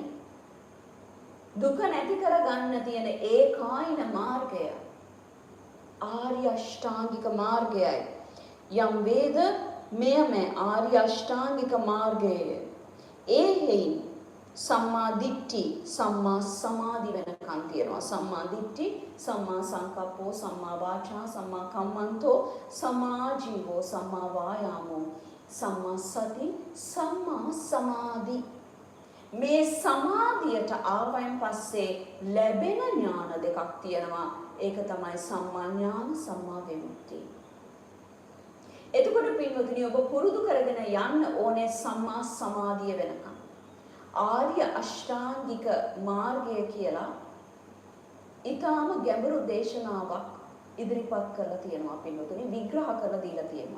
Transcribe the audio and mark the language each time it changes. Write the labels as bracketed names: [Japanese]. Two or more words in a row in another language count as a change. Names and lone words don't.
[Sinhala] දුක නැති කරගන්න තියෙන ඒකායන මාර්ගය ආර්ය අෂ්ටාංගික මාර්ගයයි. යම් වේද මෙයම ආර්ය අෂ්ටාංගික මාර්ගය. ඒ හේයින් [Pali] සම්මා දිට්ඨි සම්මා සමාධි [Sinhala] වෙනකන් තියෙනවා. [Pali] සම්මා දිට්ඨි සම්මා සංකප්පෝ සම්මා වාචා සම්මා කම්මන්තෝ සම්මා ජීවෝ සම්මා වායාමෝ සම්මා සති සම්මා සමාධි. [Sinhala] මේ සමාධියට ආවයින් පස්සේ ලැබෙන ඥාන දෙකක් තියෙනවා. ඒක තමයි සම්මා ඥාන සම්මා විමුක්තිය. එතකොට පින්වතුනි ඔබ පුරුදු කරගෙන යන්න ඕනේ සම්මා සමාධිය වෙනකන්. ආර්ය අෂ්ටාංගික මාර්ගය කියලා ඊටාම ගැඹුරු දේශනාවක් ඉදිරිපත් කරලා තියෙනවා පින්වතුනි, විග්‍රහ කරලා දීලා තියෙනවා.